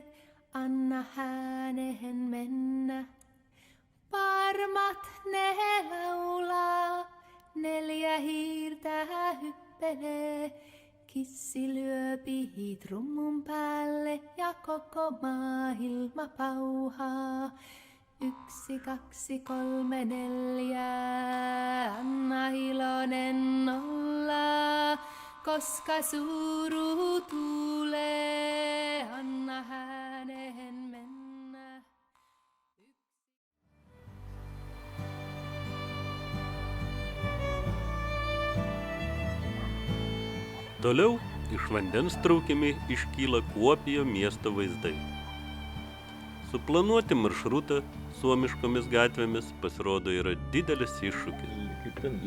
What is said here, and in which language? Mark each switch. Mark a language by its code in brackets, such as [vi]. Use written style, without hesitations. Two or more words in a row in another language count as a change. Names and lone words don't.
[fi] Anna häänehen mennä, parmat ne laulaa, 4 hiirtä hyppelee, kissi lyöpi trummun päälle ja koko maailma pauhaa. 1, 2, 3, 4, anna iloinen olla, koska suru tulee, anna häänehen mennä. [lt] Toliau iš vandens traukiami iškyla Kuopijo miesto vaizdai. Suplanuoti maršrutą suomiškomis gatvėmis pasirodo yra didelis iššūkis.